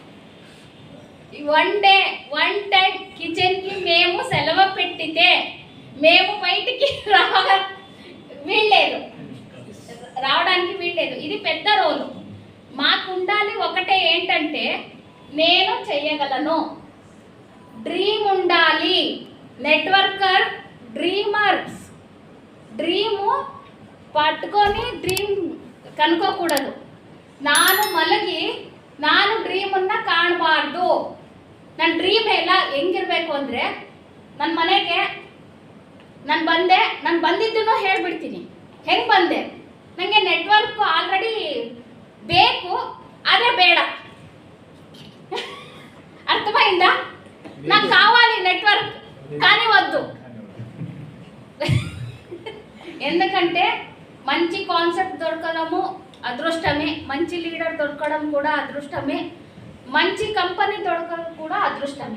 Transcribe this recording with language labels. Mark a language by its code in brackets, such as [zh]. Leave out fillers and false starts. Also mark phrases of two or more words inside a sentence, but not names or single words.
[en] 1 day 1 time [te] కిచెన్కి మేము సెలవు పెట్టితే మేము బయటికి రావడానికి వీల్లేదు. ఇది పెద్ద రోలు. మాకు ఉండాలి ఒకటే, ఏంటంటే నేను చెయ్యగలను, డ్రీమ్ ఉండాలి. [en] networker dreamers, [te] డ్రీము పట్టుకొని డ్రీమ్ ಕನ್ಕೋಕೂಡದು. [kn] ನಾನು ಮಲಗಿ ನಾನು ಡ್ರೀಮನ್ನು ಕಾಣಬಾರ್ದು. ನನ್ನ ಡ್ರೀಮ್ ಎಲ್ಲ ಹೆಂಗಿರಬೇಕು ಅಂದರೆ, ನನ್ನ ಮನೆಗೆ ನಾನು ಬಂದಿದ್ದನ್ನು ಹೇಳಿಬಿಡ್ತೀನಿ. ಹೆಂಗೆ ಬಂದೆ, ನನಗೆ [en] network already [kn] ಬೇಕು, ಆದರೆ ಬೇಡ. [te] అర్థమైందా? నాకు కావాలి నెట్వర్క్, కానీ వద్దు. ఎందుకంటే మంచి కాన్సెప్ట్ దొరకడము అదృష్టమే, మంచి లీడర్ దొరకడం కూడా అదృష్టమే, మంచి కంపెనీ దొరకడం కూడా అదృష్టమే.